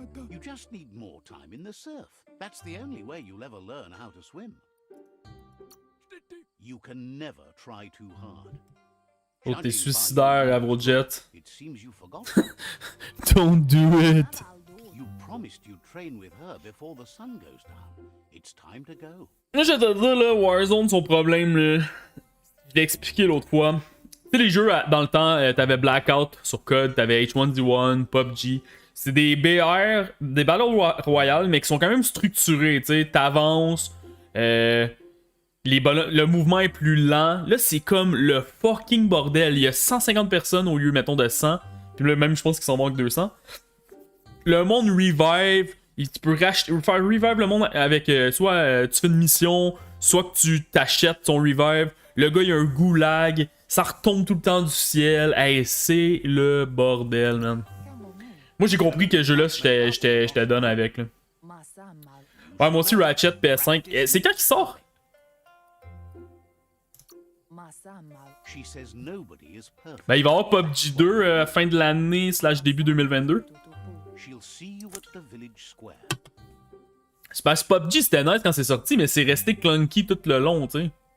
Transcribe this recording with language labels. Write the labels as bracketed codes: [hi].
[en] You just need more time in the surf. That's the only way you'll ever learn how to swim. You can never try too hard. [fr] Oh, t'es suicidaire, Avrojet. [en] It seems you forgot. Don't do it! You promised you'd train with her before the sun goes down. It's time to go. [fr] Là, je vais te dire, là, Warzone, son problème, là. Je l'ai expliqué l'autre fois. Tu sais, les jeux, dans le temps, t'avais Blackout sur COD, t'avais H1Z1, PUBG. C'est des BR, des Battle Royale, mais qui sont quand même structurés, tu sais. T'avances, le mouvement est plus lent. Là, c'est comme le fucking bordel. Il y a 150 personnes au lieu, mettons, de 100. Puis là, même, je pense qu'ils s'en manquent 200. Le monde revive. Tu peux faire revive le monde avec soit tu fais une mission, soit que tu t'achètes son revive. Le gars, il a un goulag. Ça retombe tout le temps du ciel. Hey, c'est le bordel, man. Moi, j'ai compris que ce jeu-là, j'étais done avec. Là. Ouais, moi aussi, Ratchet PS5. C'est quand qu'il sort? [en] She says nobody is perfect. [fr] Ben, il va y avoir PUBG 2 fin de l'année / début 2022. [en] She'll see you at the village square. [fr] C'est parce que PUBG c'était nice quand c'est sorti, mais c'est resté clunky tout le long, tu sais.